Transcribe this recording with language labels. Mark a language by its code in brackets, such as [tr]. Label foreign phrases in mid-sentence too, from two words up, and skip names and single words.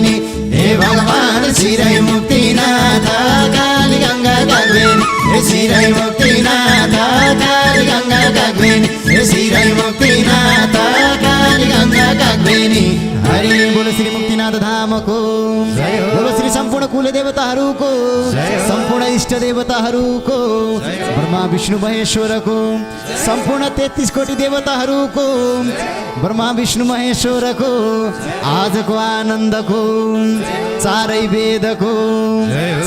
[ne] हे भगवान शिरै मुक्तिनाथ काली गङ्गा कागबेनी, हे शिरै मुक्तिनाथ काली गङ्गा कागबेनी, हे शिरै मुक्तिनाथ काली गङ्गा कागबेनी। हरि बोलो श्री मुक्तिनाथ धामको। जय हो। बोलो श्री सम्पूर्ण कुल देवताहरूको। जय हो। सम्पूर्ण इष्ट देवताहरूको। जय हो। ब्रह्मा विष्णु महेश्वरको। सम्पूर्ण तेत्तिस कोटी देवताहरूको, ब्रह्मा विष्णु महेश्वरको आजको आनन्दको, चारै वेदको, जय हो।